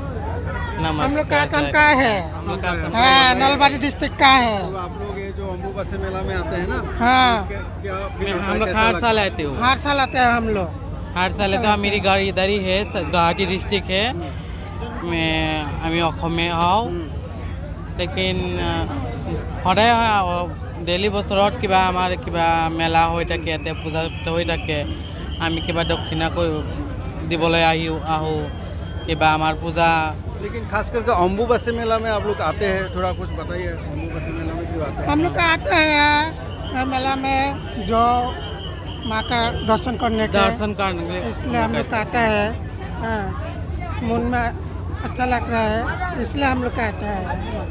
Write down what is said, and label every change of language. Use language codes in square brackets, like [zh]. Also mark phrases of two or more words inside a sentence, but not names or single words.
[hi] हम लोग का असम का है, हाँ, नलबाड़ी डिस्ट्रिक्ट का है। तो आप लोग ये जो अम्बुबासी मेला में आते हैं ना, हाँ, क्या हम लोग हर साल आते हो, हर साल आते हैं हम लोग, हर साल आते हैं। मेरी गाड़ी इधर ही है, गुवाहाटी डिस्ट्रिक्ट है। [as] मैं অসমে হওঁ, लेकिन সদায় ডেইলি বছৰত কিবা আমাৰ কিবা মেলা হৈ থাকে, ইয়াতে পূজা হৈ থাকে। আমি কিবা দক্ষিণা দিবলৈ আহোঁ, কিবা আমাৰ পূজা। [hi] लेकिन खास करके अम्बुबासी मेला में आप लोग आते हैं, थोड़ा कुछ बताइए। अम्बुबासी मेला में क्यों आते हैं? हम लोग आते हैं मेला में जो माँ का दर्शन करने के, इसलिए हम लोग आते हैं। मन में अच्छा लग रहा है, इसलिए हम लोग आते हैं।